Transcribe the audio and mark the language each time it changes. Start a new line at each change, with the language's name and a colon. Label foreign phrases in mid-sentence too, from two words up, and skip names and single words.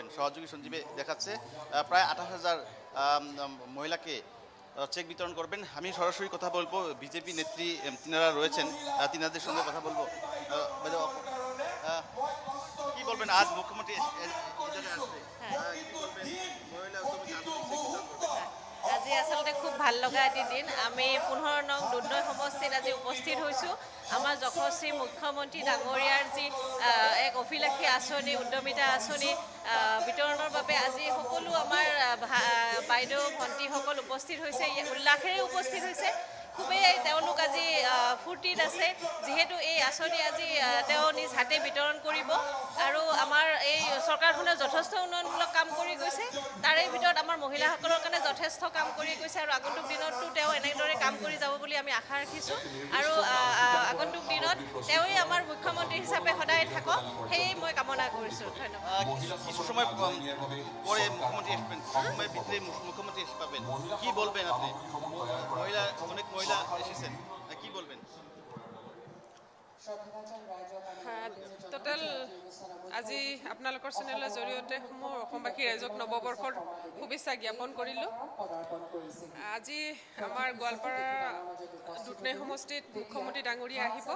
Bangla: সহযোগী সঞ্জীবে দেখাচ্ছে প্রায় 28,000 মহিলাকে চেক বিতরণ করবেন। আমি সরাসরি কথা বলবো, বিজেপি নেত্রী তিনারা রয়েছেন, তিনাদের সঙ্গে কথা বলবো। কি বলবেন, আজ মুখ্যমন্ত্রী
Assamese: আজি আসলে খুব ভাল লগা এটি দিন। আমি 15 নং দুধনৈ সমষ্টিত আজি উপস্থিত হৈছোঁ। আমাৰ যশস্বী মুখ্যমন্ত্ৰী ডাঙৰীয়াৰ যি এক অভিলাষী আঁচনি উদ্যমিতা আঁচনি বিতৰণৰ বাবে আজি সকলো আমাৰ বাইদেউ ভণ্টিসকল উপস্থিত হৈছে, উল্লাসেৰে উপস্থিত হৈছে। খুবেই তেওঁলোক আজি ফূৰ্তিত আছে, যিহেতু এই আঁচনি আজি তেওঁ নিজ হাতে বিতৰণ কৰিব আৰু আমাৰ এই চৰকাৰখনে যথেষ্ট উন্নয়নমূলক কাম কৰি গৈছে। তাৰে ভিতৰত আমাৰ মহিলাসকলৰ কাৰণে যথেষ্ট কাম কৰি গৈছে আৰু আগন্তুক দিনতো তেওঁ এনেদৰে কাম কৰি যাব বুলি আমি আশা ৰাখিছোঁ। আৰু আগন্তুক দিনত তেওঁই আমাৰ মুখ্যমন্ত্ৰী হিচাপে সদায় থাকক, সেয়ে মই কামনা কৰিছোঁ। ধন্যবাদ।
Bangla: কিছু সময় পরে মুখ্যমন্ত্রী আসবেন, সময়ের ভিতরে মুখ্যমন্ত্রী এসে পাবেন, কি বলবেন আপনি? অনেক মহিলা এসেছেন, কি বলবেন?
Assamese: টোটেল আজি আপোনালোকৰ চেনেলৰ জৰিয়তে সমূহ অসমবাসী ৰাইজক নৱবৰ্ষৰ শুভেচ্ছা জ্ঞাপন কৰিলোঁ। আজি আমাৰ গোৱালপাৰা দুধনৈ সমষ্টিত মুখ্যমন্ত্ৰী ডাঙৰীয়া আহিব।